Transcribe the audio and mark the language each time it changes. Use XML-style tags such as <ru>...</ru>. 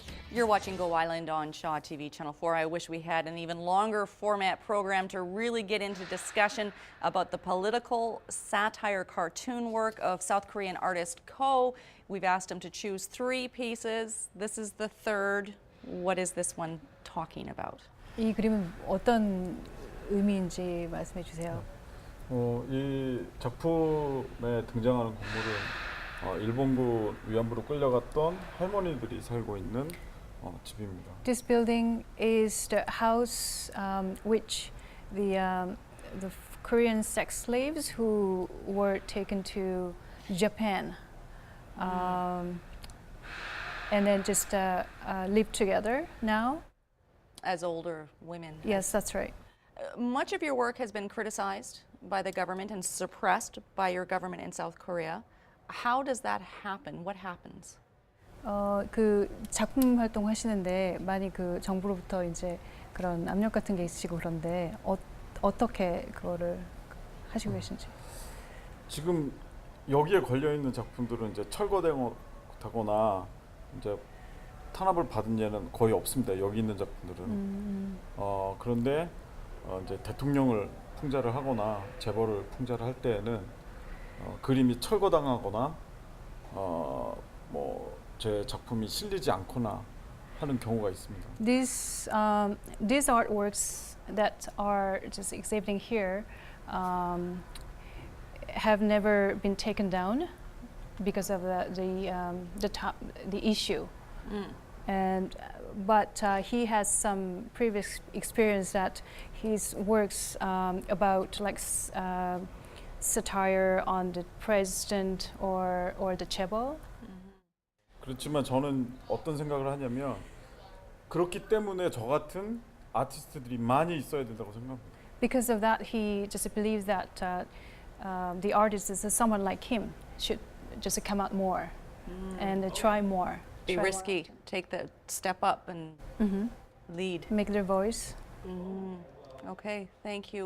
<en>You're watching Go Island on Shaw TV Channel 4. I wish we had an even longer format program to really get into discussion about the political satire cartoon work of South Korean artist Ko. We've asked him to choose 3 pieces. This is the 3rd. What is this one talking about?</en> <ko>이 그림은 어떤 의미인지 말씀해 주세요. 이 작품에 등장하는 건물은 일본군 위안부로 끌려갔던 할머니들이 살고 있는 집입니다.</ko> <en>This building is the house which the Korean sex slaves who were taken to Japan and then just live together now. As older women. Yes, that's right. Much of your work has been criticized by the government and suppressed by your government in South Korea. How does that happen? What happens?</en> <ko>그 작품 활동하시는데 많이 그 정부로부터 이제 그런 압력 같은 게 있으시고 그런데 어떻게 그거를 하시고 계신지. 지금 여기에 걸려 있는 작품들은 이제 철거되거나 이제 탄압을 받은 예는 거의 없습니다. 여기 있는 작품들은. 그런데 이제 대통령을 풍자를 하거나 재벌을 풍자를 할 때에는 그림이 철거당하거나 뭐 제 작품이 실리지 않거나 하는 경우가 있습니다.</ko> <en>These artworks that are just exhibiting here have never been taken down because of the issue. And but he has some previous experience that his works about like satire on the president or the chaebol.</en> <ko>그렇지만 저는 어떤 생각을 하냐면 그렇기 때문에 저 같은 아티스트들이 많이 있어야 된다고 생각합니다.</ko> <en>Because of that, he just believes that the artist is someone like him should just come out more and try more. Be try risky, take the step up and lead. Make their voice. Okay, thank you.</en>